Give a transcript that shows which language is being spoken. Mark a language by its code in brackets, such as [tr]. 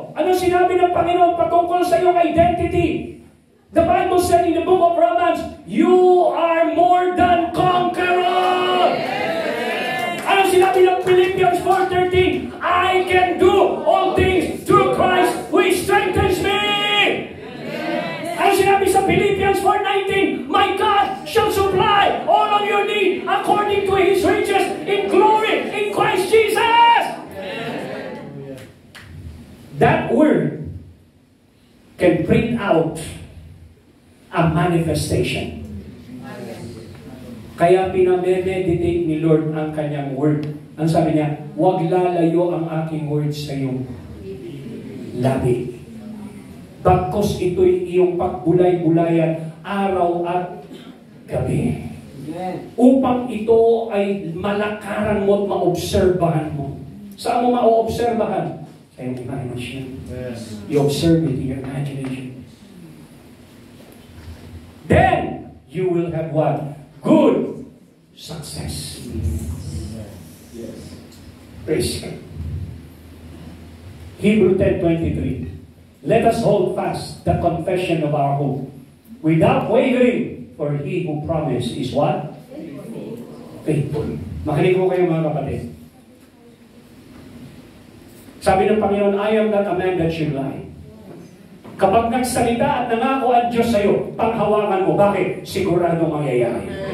[tl] Ano sinabi ng Panginoon patungkol sa iyong identity? [en] The Bible said in the book of Romans, you are more than conquerors. [tl] Ano sinabi ng [en] Philippians 4:13? I can do all things through Christ who strengthens me. [tl] Ano sinabi sa [en] Philippians 4:19? My God shall supply all of your need according to His riches in glory in Christ Jesus. That word can bring out a manifestation. [tl] Kaya pinameditate ni Lord ang kanyang word. Ang sabi niya, huwag lalayo ang aking word sa iyong labi. Bagkos ito'y iyong pagbulay-bulayan araw at gabi. Upang ito ay malakaran mo at maobserbahan mo. Saan mo maoobserbahan? Sa iyong imagination. [en] You observe it in your imagination. Then, you will have what? Good success. Praise God. Hebrews 10:23. Let us hold fast the confession of our hope without wavering, for He who promised is what? Faithful. [tl] Makinig ko kayo mga kapatid. Sabi ng Panginoon, [en] I am not a man that should lie. [tl] Kapag nagsalita at nangako ang Diyos sa'yo, panghawakan mo. Bakit? Siguradong mangyayari.